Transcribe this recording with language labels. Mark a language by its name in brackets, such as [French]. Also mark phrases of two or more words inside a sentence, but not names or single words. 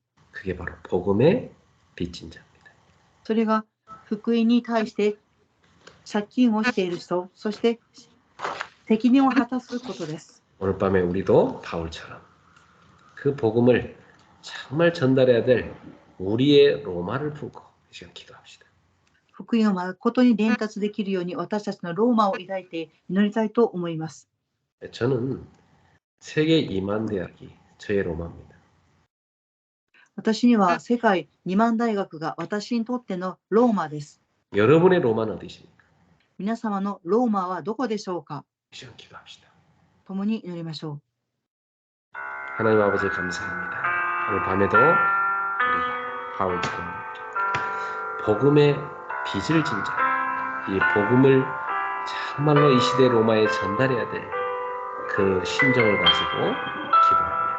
[Korean] 그게 바로 복음의 빚진 자입니다. [Japanese] それが福音に対して借金をしている人、そして責任を果たすことです。 [Korean] 오늘 밤에 우리도 바울처럼 그 복음을 정말 전달해야 될 우리의 로마를 품고 이 시간 기도합시다. [Japanese] 福音を誠に伝達できるように私たちのローマを抱いて祈りたいと思います。 [Korean] 저는 세계 2만 대학이 저의 로마입니다. [Japanese] 私には世界2万大学が私にとってのローマです。 [Korean] 여러분의 로마는 어디십니까? [Japanese] 皆様のローマはどこでしょうか。 [Korean] 이 시간 기도합시다. [Japanese] 共に祈りましょう。 [Korean] 하나님 아버지 감사합니다. 오늘 밤에도 우리가 바울처럼 복음의 빚을 진 자, 이 복음을 정말로 이 시대 로마에 전달해야 될 그 심정을 가지고 기도합니다.